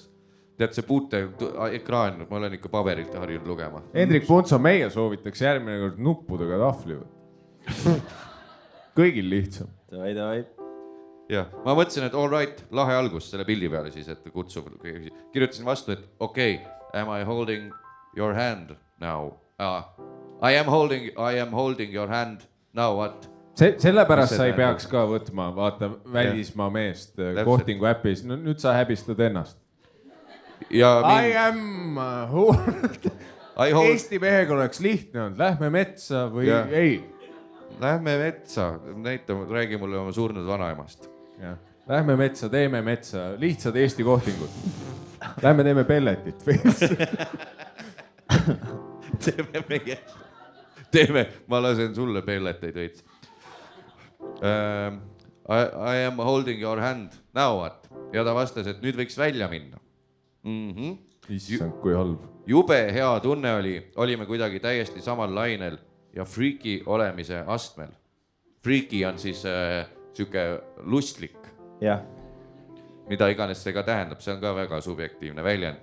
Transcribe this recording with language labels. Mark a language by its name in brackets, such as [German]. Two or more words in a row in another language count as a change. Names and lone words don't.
[Estonian] Tead, see puute ekraan, ma olen ikka paberilt harjunud lugema. Hendrik Puntso, meie soovitaks järgmine kord nuppudega tahvli. Kõigil lihtsam. Davai. Jah, ma mõtlesin, et [English] all right, [Estonian] lahe algus selle pildi peale siis, et kutsuv. Kirjutasin vastu, et okei, [English] am I holding your hand now? I am holding your hand now, what? [Estonian] Sellepärast Mis sa ei see peaks ka võtma, vaata välismaa meest kohtingu äpis. No, nüüd sa häbistad ennast. Ja [English] I am [Estonian] Eesti mehega oleks lihtne olnud. Lähme metsa või ei? Lähme metsa, räägi mulle oma surnud vanaemast. Lähme metsa, teeme metsa, lihtsad Eesti kohtingud. Lähme teeme pelletit. Teeme, ma lasen sulle pelleteid veits. [English] I am holding your hand, now what? [Estonian] Ja ta vastas, et nüüd võiks välja minna. Issand, kui halb. Jube hea tunne olime kuidagi täiesti samal lainel ja freaky olemise astmel. Freaky on siis siuke lustlik. Jah. Mida iganes see ka tähendab, see on ka väga subjektiivne väljend.